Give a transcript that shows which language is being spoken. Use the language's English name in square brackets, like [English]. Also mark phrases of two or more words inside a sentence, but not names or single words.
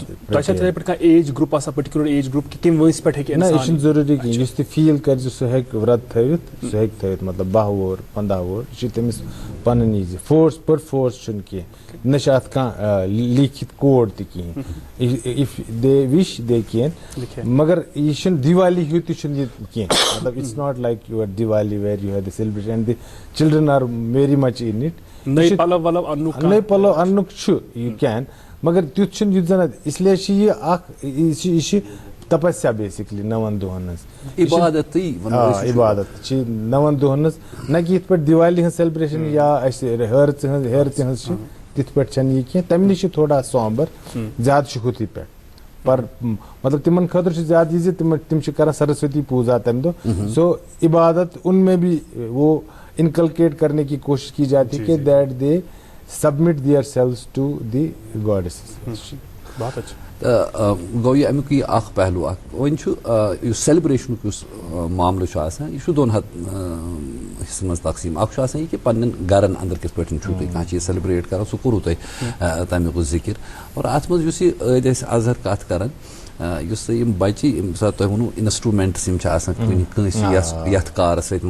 [Kashmiri] تۄہہِ چھا تِتھے پٲٹھۍ کانٛہہ [English] age group [Kashmiri] آسان [English] particular age group [Kashmiri] کہِ کمہِ وٲنٛسہِ پٮ۪ٹھ ہیٚکہِ نہ یہِ چھُنہٕ ضروٗری کینٛہہ یُس تہِ فیٖل کرِ زِ سُہ ہیٚکہِ ورت تھٲوِتھ سُہ ہیٚکہِ تھٲوِتھ مطلب 12 وُہُر 15 وُہُر یہِ چھُ تٔمِس پنٕنۍ یہِ زِ فورس پٔر فورس چھُنہٕ کینٛہہ نہ چھُ اتھ کانٛہہ لیٖکھِتھ کوڈ تہِ کِہینۍ [English] if they wish they can [Kashmiri] مگر یہِ چھُنہٕ دیوالی ہیوٗ تہِ چھُنہٕ یہِ کینٛہہ مطلب [English] it's not like your Diwali where you have the celebration and the children are very much in it [Kashmiri] نٔے پلو اننُک چھُ [English] you can [Kashmiri] مگر تیُتھ چھُنہٕ یُتھ زن اس لیے چھِ یہِ اکھ یہِ چھِ تپسیا بیسِکلی 9 دۄہن ہٕنٛز عبادت چھِ 9 دۄہن ہٕنٛز نہ کہِ یِتھ پٲٹھۍ دیوالی ہٕنٛز سیلبریشن یا اَسہِ ہیرژِ ہٕنٛز چھِ تِتھ پٲٹھۍ چھنہٕ یہِ کینٛہہ تمہِ نِش چھِ تھوڑا سومبر زیادٕ چھُ ہُتھُے پٮ۪ٹھ پر مطلب تِمن خٲطرٕ چھُ زیادٕ یہِ زِ تِم چھِ کران سرسوتی پوٗزا تمہِ دۄہ سو عبادت [Urdu] ان میں بھی وہ انکلکیٹ کرنے کی کوشش کی جاتی ہے کہ [English] that they submit themselves to the goddesses [Kashmiri] گوٚو یہِ امیُک یہِ اکھ پہلوٗ اکھ وۄنۍ چھُ یُس سیلبریشنُک یُس معاملہٕ چھُ آسان یہِ چھُ 2 حِصن منٛز تقسیٖم اکھ چھُ آسان یہِ کہِ پننٮ۪ن گرن انٛدر کِتھ پٲٹھۍ چھُو تُہۍ کانٛہہ چیٖز سیلبریٹ کران سُہ کوٚروٕ تۄہہِ تمیُک ذِکر اور اتھ منٛز یُس یہِ عٲدۍ أسۍ اظہر کتھ کران یُس تۄہہِ یِم بچہِ ییٚمہِ ساتہٕ تۄہہِ ووٚنوٕ انسٹروٗمینٹٕس یِم چھِ آسان کٲنٛسہِ یتھ کارس سۭتۍ